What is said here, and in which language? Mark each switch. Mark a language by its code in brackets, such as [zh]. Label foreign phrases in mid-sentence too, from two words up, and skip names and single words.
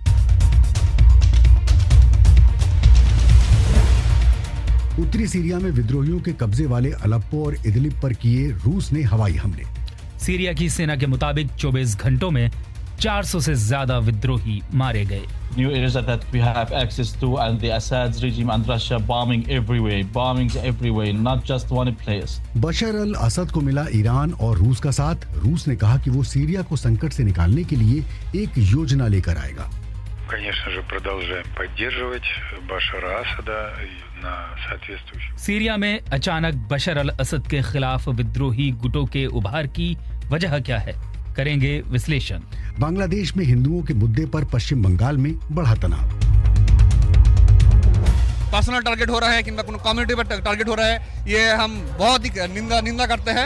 [hi] उत्तरी सीरिया में विद्रोहियों के कब्जे वाले अलेप्पो और इदलिब पर किए रूस ने हवाई हमले। सीरिया की सेना के मुताबिक 24 घंटों में 400 से ज्यादा विद्रोही मारे गए। [en] New areas that we have access to, and the Assad regime and Russia bombings everywhere, not just one place. [hi] बशर अल असद को मिला ईरान और रूस का साथ। रूस ने कहा कि वो सीरिया को संकट से निकालने के लिए एक योजना लेकर आएगा। [ru] Конечно же, продолжаем поддерживать Башара Асада на соответствующих. [hi] सीरिया में अचानक बशर अल असद के खिलाफ विद्रोही गुटों के उभार की वजह क्या है, करेंगे विश्लेषण। बांग्लादेश में हिंदुओं के मुद्दे पर पश्चिम बंगाल में बढ़ा तनाव। [en] personal target [hi] हो रहा है, किंवा कम्युनिटी पर टारगेट हो रहा है, ये हम बहुत ही निंदा करते हैं।